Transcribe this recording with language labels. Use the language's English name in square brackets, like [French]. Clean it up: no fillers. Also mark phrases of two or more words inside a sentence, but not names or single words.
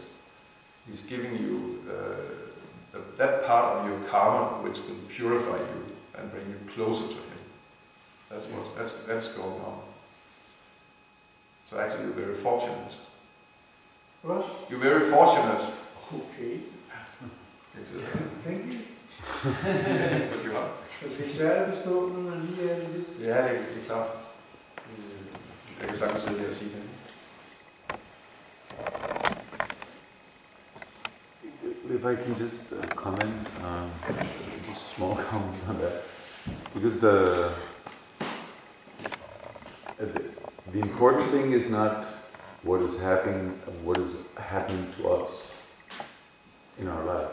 [English] He's giving you that part of your karma which will purify you and bring you closer to him. That's going on. So actually, you're very fortunate. What? You're very fortunate. Okay. Thank you. But you are. [Danish] Det er svært at forstå, når man lige er lidt. Ja, det er klart. Jeg kan sagtens sidde her og sige det. [English] If I can just comment, just a small comment on that, because the important thing is not what is happening to us in our life.